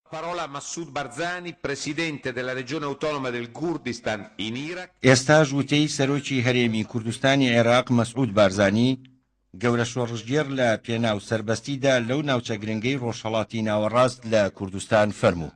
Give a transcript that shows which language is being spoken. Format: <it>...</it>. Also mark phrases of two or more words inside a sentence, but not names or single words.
<it>Parola Massoud Barzani, presidente della regione autonoma del Kurdistan in Iraq.</it> <ckb>ئێستا ژووتەی سەرۆکی هەرێمی کوردستانی عێراق مەسعود بارزانی گەورە شۆڕژگێر لە پێناو سەربەستیدا لەو ناوچە گرنگەی ڕۆژهەڵاتی ناوەڕاست لە کوردستان فەرموو.</ckb>